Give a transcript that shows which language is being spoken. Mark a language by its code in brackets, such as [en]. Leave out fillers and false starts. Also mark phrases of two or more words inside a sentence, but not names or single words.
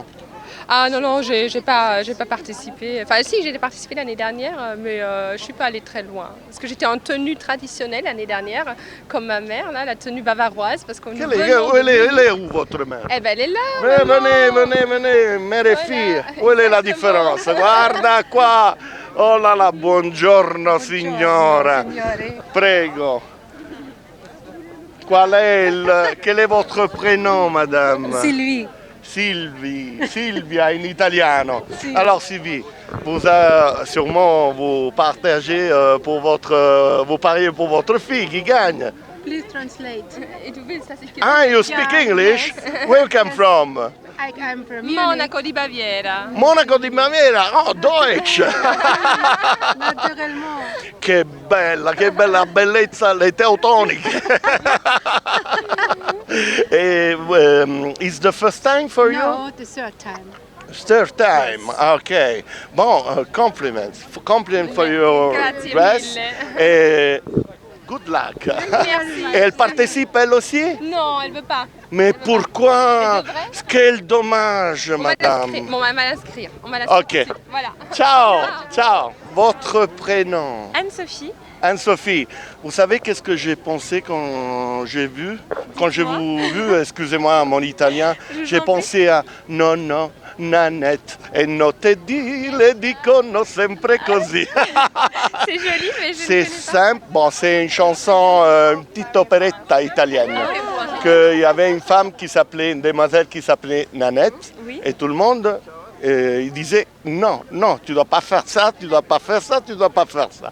[fr] Ah non, j'ai pas participé. Enfin si, j'ai participé l'année dernière, mais je suis pas allée très loin. Parce que j'étais en tenue traditionnelle l'année dernière, comme ma mère, là, la tenue bavaroise, parce qu'on nous Où venons elle est où votre mère? Eh ben elle est là. Eh, maman. venez, mère et Voilà, fille. Où est la exactement. différence? [it] Guarda qua. [fr] Oh là là, [it] buongiorno signora. Prego. [fr] Quel est votre prénom, madame? Sylvie. [it] Silvia in italiano. [fr] Alors Sylvie, sûrement vous partagez vous pariez pour votre fille qui gagne. [en] Please translate. Ah, you speak English? Where you come from? I'm from Munich. [it] Monaco di Baviera. Monaco di Baviera, oh Deutsch! [fr] Naturellement. [it] Che bella bellezza, le teutoniche! [en] Is the first time for you? No, the third time. Third time, ok. Bon, compliment for your [it] Grazie [en] dress. [it] mille. [en] Et good luck. [fr] Merci. Et elle participe elle aussi? Non, elle veut pas. Mais pourquoi? Elle devrait? Quel dommage, On va madame. l'inscrire. Bon, on va l'inscrire. On va l'inscrire. Ok. tout de suite. Voilà. [it] Ciao, ciao. [fr] Votre prénom? Anne-Sophie. Anne-Sophie, vous savez qu'est-ce que j'ai pensé quand j'ai vu, excusez-moi mon italien, j'ai pensé à nonno, Nanette, [it] e notte di le dicono sempre così. [fr] C'est joli, mais je C'est simple, bon, c'est une chanson, une petite opéretta italienne. Il y avait une femme une demoiselle qui s'appelait Nanette, Oui. et tout le monde il disait non, tu dois pas faire ça, tu dois pas faire ça, tu dois pas faire ça.